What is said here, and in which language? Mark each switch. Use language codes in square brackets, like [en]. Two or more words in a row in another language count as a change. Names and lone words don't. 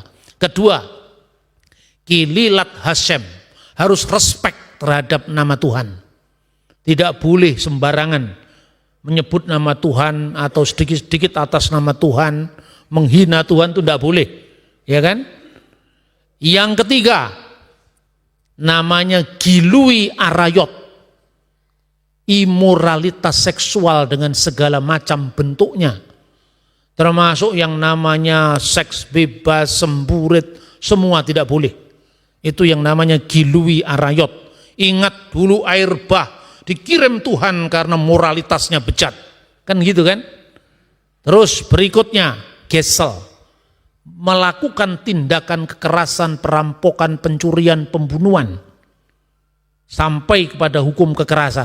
[id] Kedua, [he] קללת השם, [id] harus respect terhadap nama Tuhan. Tidak boleh sembarangan menyebut nama Tuhan atau sedikit-sedikit atas nama Tuhan, menghina Tuhan itu tidak boleh, ya kan? Yang ketiga, namanya [he] גילוי עריות, [id] imoralitas seksual dengan segala macam bentuknya. Termasuk yang namanya seks bebas, semburit, semua tidak boleh. Itu yang namanya [he] גילוי עריות. [id] Ingat dulu air bah dikirim Tuhan karena moralitasnya bejat. Kan gitu kan? Terus berikutnya gesel. melakukan tindakan kekerasan, perampokan, pencurian, pembunuhan, sampai kepada hukum kekerasan.